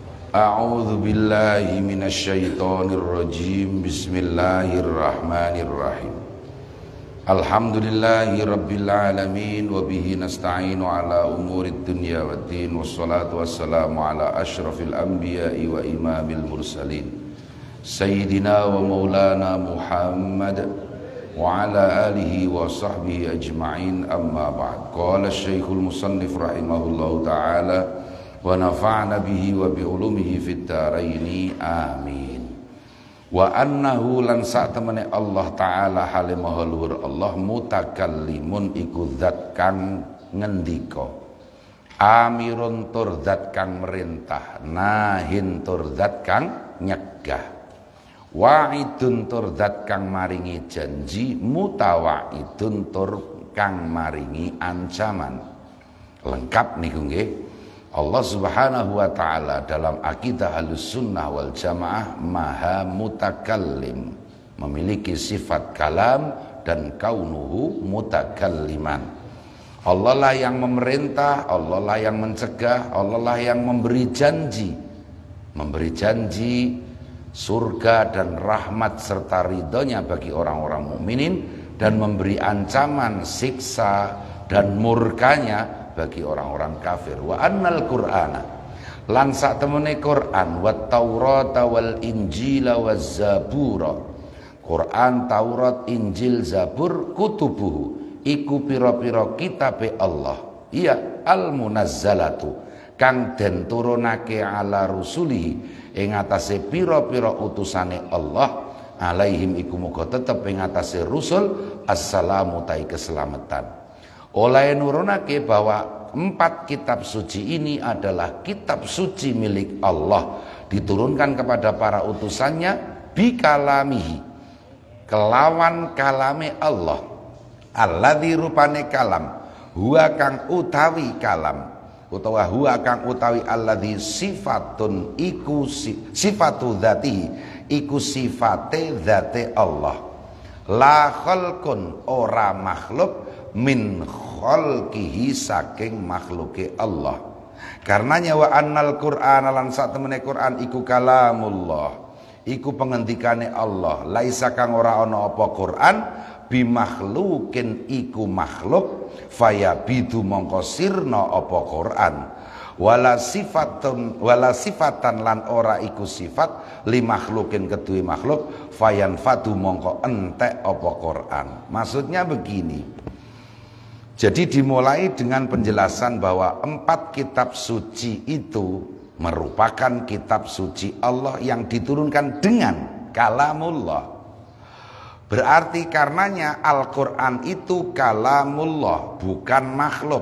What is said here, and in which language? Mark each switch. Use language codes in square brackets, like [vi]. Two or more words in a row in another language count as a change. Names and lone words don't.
[ar] أعوذ بالله من الشيطان الرجيم. بسم الله الرحمن الرحيم. الحمد لله رب العالمين وبه نستعين على أمور الدنيا والدين والصلاة والسلام على أشرف الأنبياء وإمام المرسلين سيدنا ومولانا محمد وعلى آله وصحبه أجمعين أما بعد. قال الشيخ المصنف رحمه الله تعالى ونفعنا به وبعلومه في الدارين آمين. وأنه [jv] lan satemene Allah taala hale maha luhur Allah mutakallimun iku zat kang ngendika, amirun tur zat kang merintah, nahin tur zat kang nyegah, wa'idun tur zat kang maringi janji, mutawa'idun tur kang maringi ancaman. Lengkap niku nggih. [id] Allah [ar] سبحانه وتعالى [id] dalam akidah [ar] أهل السنة والجماعة [id] maha mutakallim, memiliki sifat kalam dan [ar] كونه متكلما. [id] Allah lah yang memerintah, Allah lah yang mencegah, Allah lah yang memberi janji surga dan rahmat serta ridhonya bagi orang-orang mukminin, dan memberi ancaman siksa dan murkanya bagi orang-orang kafir. [ar] وأن القرآن [jv] lan sak temene Quran, [ar] والتوراة والإنجيل والزبور, [jv] Quran, Taurat, Injil, Zabur, kutubuhu iku pira-pira kitabe Allah, iya [ar] المنزلة [jv] kang den turunake [ar] على رسله [jv] ing atase pira-pira utusane Allah, alaihim iku muga tetep ing atase rusul assalamu tai keselamatan. [id] Oleh nurunake bahwa 4 kitab suci ini adalah kitab suci milik Allah, [jv] diturunkan kepada para utusannya bikalamihi, kelawan kalame Allah, alladzi rupane kalam, huwa kang utawi kalam, utawa huwa kang utawi alladzi sifatun iku [ar] صفة ذاته, [jv] iku sifate dzate Allah, [ar] لا خلق [jv] ora makhluk [ar] من خلقه [jv] saking makhluke Allah. Karenanya [ar] وأن القرآن [jv] lan sak temene Quran iku kalamullah, iku pengendikane Allah, laisa kang ora ana apa Quran bimakhlukin iku makhluk, fayabidu mongko sirna apa Quran, [ar] ولا صفة [jv] lan ora iku sifat [ar] لمخلوق [jv] kedue makhluk, fayanfadu mongko entek apa Quran. [id] Maksudnya begini. Jadi dimulai dengan penjelasan bahwa 4 kitab suci itu merupakan kitab suci Allah yang diturunkan dengan kalamullah. Berarti karenanya Al-Quran itu kalamullah, bukan makhluk.